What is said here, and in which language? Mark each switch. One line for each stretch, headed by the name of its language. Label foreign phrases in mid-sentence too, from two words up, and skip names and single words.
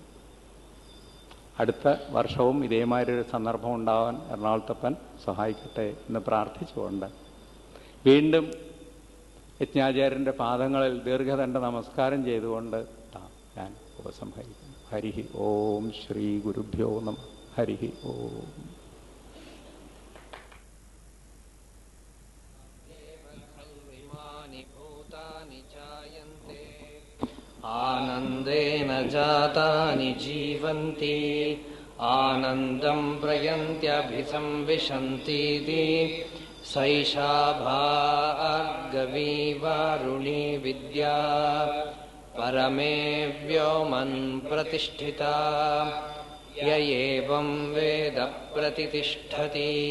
Malayalam: അടുത്ത വർഷവും ഇതേമാതിരി ഒരു സന്ദർഭം ഉണ്ടാവാൻ എറണാകുളത്തപ്പൻ സഹായിക്കട്ടെ എന്ന് പ്രാർത്ഥിച്ചുകൊണ്ട് വീണ്ടും യജ്ഞാചാര്യൻ്റെ പാദങ്ങളിൽ ദീർഘദണ്ഡ നമസ്കാരം ചെയ്തുകൊണ്ട് ഞാൻ ഉപസംഹരിക്കുന്നു.
Sanskrit: ഹരി ഓം ശ്രീ ഗുരുഭ്യോ നമഃ. ഹരി ഓം. आनन्देन जातानि जीवन्ति आनन्दं प्रयन्त्यभिसंविशन्तीति सैषा भार्गवी वारुणी विद्या परमे व्योमन् प्रतिष्ठिता य एवं वेद प्रतितिष्ठति